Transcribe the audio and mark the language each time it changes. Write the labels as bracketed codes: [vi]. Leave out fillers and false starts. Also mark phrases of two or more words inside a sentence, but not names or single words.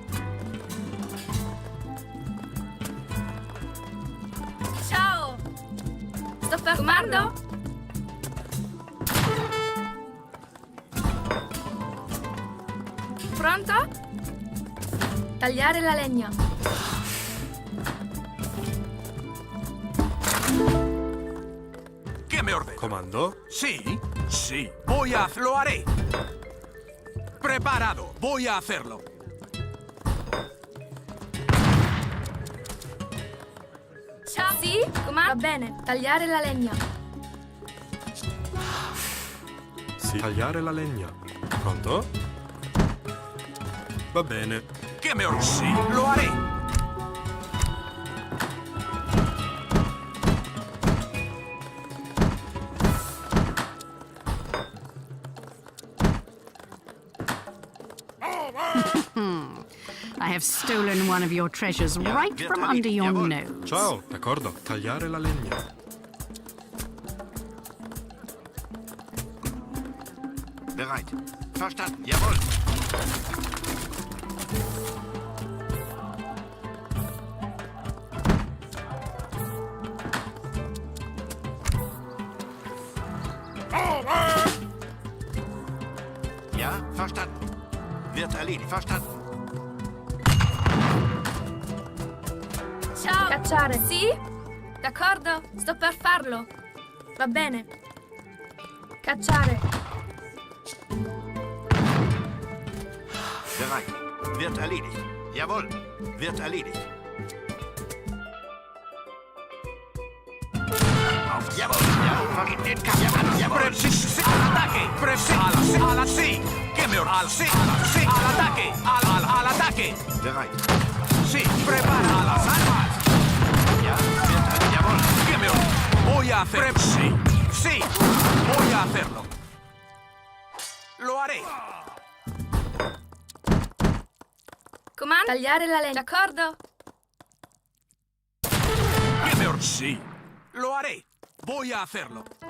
[it] Ciao! Sto per comando? Pronto? Tagliare la legna. [es] ¿Qué me ordena? ¿Comando? Sí, sí. Lo haré. Preparado. Voy a hacerlo. [it] Ciao! Sì? Comando? Va bene. Tagliare la legna. Sì. Tagliare la legna. Pronto? Va bene. [es] ¿Qué me ordena? Sí, lo haré. [en] I have stolen one of your treasures right from under your nose. [it] Ciao, d'accordo. Tagliare la legna. [de] Bereit. Verstanden. Jawohl. Ja, verstanden. Wird erledigt. Verstanden. [it] Ciao! Cacciare. Sì? D'accordo? Sto per farlo. Va bene. Cacciare. [de] Bereit. Wird erledigt. Jawohl. Wird erledigt. Auf. Jawohl. Ja, in den Kampf. Jawohl. [es] Ataque. Ala, sí. ¿Qué me ordena? Sí, al ataque. Al ataque. [de] Bereit. [es] Sí, prepara las armas. [de] Ja, wird jawohl. [es] ¿Qué me ordena? Voy a hacer. Sí, sí. Voy a hacerlo. Lo haré. [it] Comando? Tagliare la legna. D'accordo? [es] ¿Qué me ordena? Sí. Lo haré. Voy a hacerlo.